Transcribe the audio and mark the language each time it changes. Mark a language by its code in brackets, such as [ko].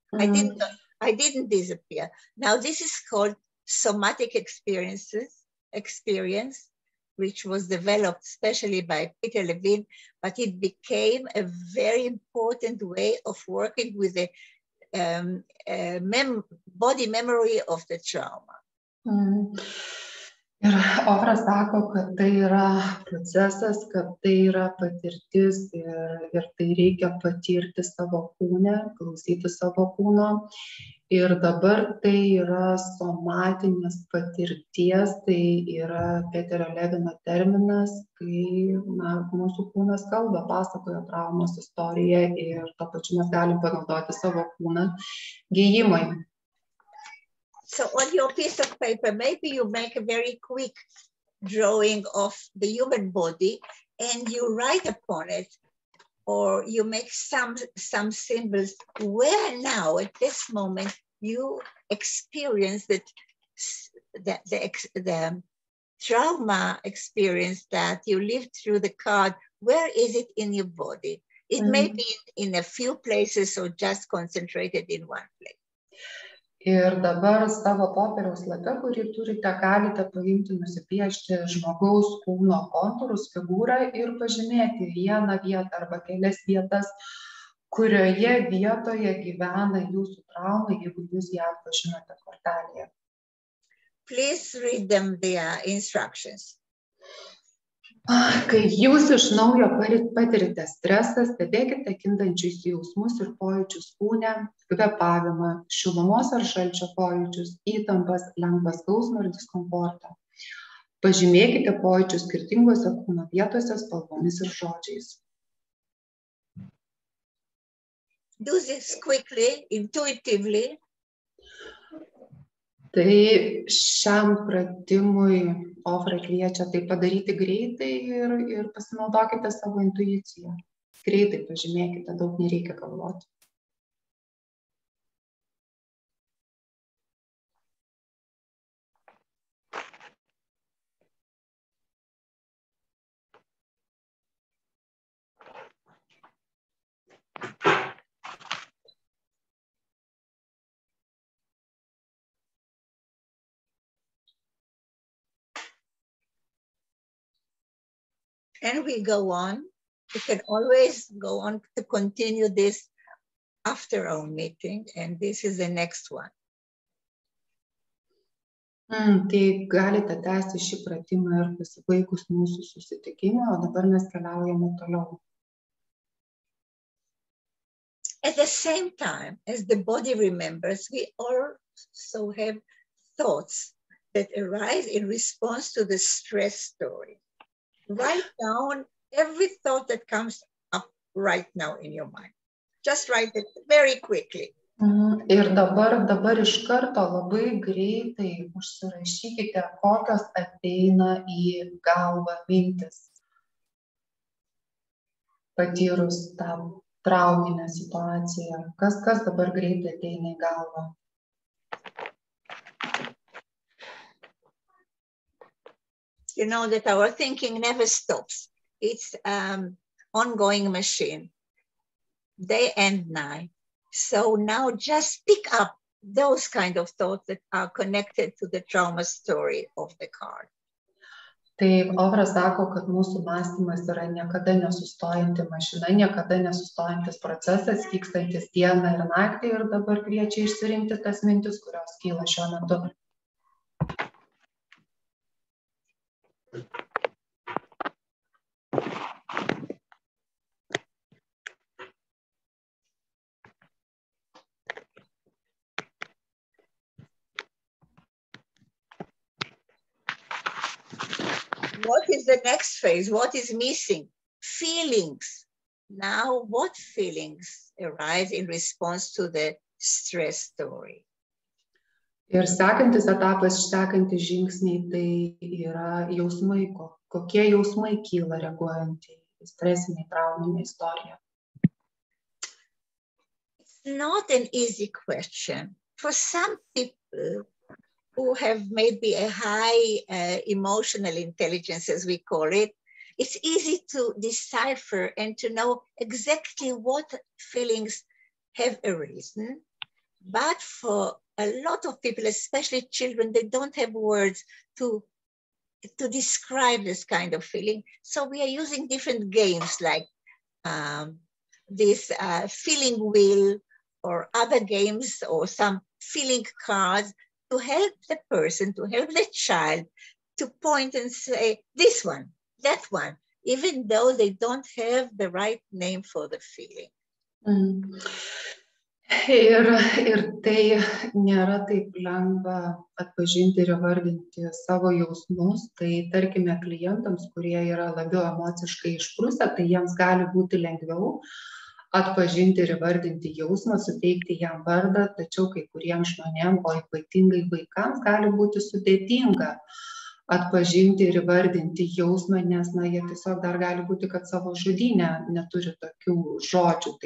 [en] I didn't disappear. Now this is called somatic experience, which was developed especially by Peter Levine, but it became a very important way of working with the body memory of the trauma. [lt] Ir Ofra sako, kad tai yra procesas, kad tai yra patirtis ir tai reikia patirti savo kūne, klausyti savo kūno. Ir dabar tai yra somatinės patirties, tai yra Peterio Levino terminas, kai mūsų kūnas kalba, pasakoja traumos istoriją ir to pačiu mes galim panaudoti savo kūną gijimui. [en] So on your piece of paper, maybe you make a very quick drawing of the human body and you write upon it, or you make some symbols where now at this moment you experience that the trauma experience that you lived through the card. Where is it in your body? It may be in a few places or just concentrated in one place. [lt] Ir dabar savo popieriaus lape, kurį turite, galite paimti, nusipiešti žmogaus kūno kontūrus, figūrą ir pažymėti vieną vietą arba kelias vietas, kurioje vietoje gyvena jūsų trauma, jeigu jūs ją atpažinote kortelėje. [en] Please read them the instructions. [lt] Kai jūs iš naujo patirite stresą, stebėkite kintančius jausmus ir pojūčius kūne, kvėpavimą, šilumos ar šalčio pojūčius, įtampas, lengvą skausmą ir diskomfortą. Pažymėkite pojūčius skirtingose kūno vietose spalvomis ir žodžiais. [en] Do this quickly, intuitively. [lt] Tai šiam pratimui Ofra kviečia tai padaryti greitai ir pasinaudokite savo intuiciją. Greitai pažymėkite, daug nereikia galvoti. [en] And we go on. We can always go on to continue this after our meeting, and this is the next one. [lt] Tai galite tęsti šį pratimą ir pasibaigus mūsų susitikimą, o dabar mes keliaujame toliau. [en] At the same time as the body remembers, we also have thoughts that arise in response to the stress story. Write down every thought that comes up right now in your mind. Just write it very quickly. [lt] Ir dabar iš karto labai greitai užsirašykite, kokios ateina į galvą mintis, patyrus tą trauminę situaciją. Kas dabar greitai ateina į galvą? [en] You know that our thinking never stops. It's an ongoing machine, day and night. So now just pick up those kind of thoughts that are connected to the trauma story of the card. [lt] Tai Ofra sako, kad mūsų mąstymas yra niekada nesustojanti mašina, niekada nesustojantis procesas, vykstantis dieną ir naktį, ir dabar kviečia išsirinkti tas mintis, kurios kyla šiuo metu. [en] What is the next phase? What is missing? Feelings. Now, what feelings arise in response to the stress story? [lt] Ir sekantis etapas, sekantis žingsniai, tai yra jausmai, kokie jausmai kyla reaguojant į stresinį trauminį istoriją. [en] It's not an easy question. For some who have maybe a high emotional intelligence, as we call it, it's easy to decipher and to know exactly what feelings have arisen. But for a lot of people, especially children, they don't have words to describe this kind of feeling. So we are using different games like this feeling wheel or other games or some feeling cards to help the person, to help the child to point and say, this one, that one, even though they don't have the right name for the feeling. [lt] Ir tai nėra taip lengva atpažinti ir įvardinti savo jausmus. Tai tarkime klientams, kurie yra labiau emociškai išprusę, tai jiems gali būti lengviau atpažinti ir įvardinti jausmą, suteikti jam vardą, tačiau kai kuriems žmonėms, o ypatingai vaikams, gali būti sudėtinga atpažinti ir įvardinti jausmą, nes jie tiesiog dar gali būti, kad savo žodyne neturi tokių žodžių.